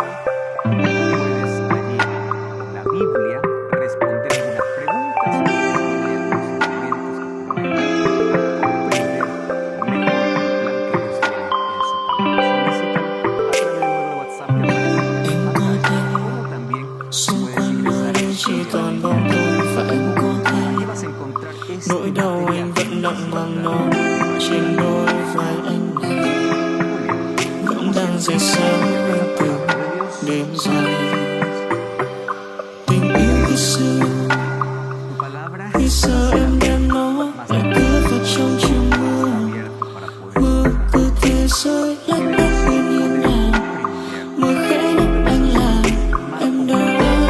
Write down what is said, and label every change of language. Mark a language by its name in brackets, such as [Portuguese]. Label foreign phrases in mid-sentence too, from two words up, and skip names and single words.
[Spanish] Puedes allí en la Biblia responder algunas preguntas y leer los elementos que comprender mejor lo que Dios tiene en su palabra. Solicita a través del número de WhatsApp que aparece en pantalla, como también puedes ingresar [Vietnamese] chỉ còn bóng tối và anh có thể [Spanish] y vas a encontrar este [Vietnamese] nỗi đau anh vẫn nặng bằng nó trên đôi vai anh này vẫn đang rơi sao anh từng đêm dài tình yêu khi xưa em đem nó lại cất vào trong chiều mưa cứ thế rơi lách cách bên hiên nhà mưa khẽ nhắc anh là em đã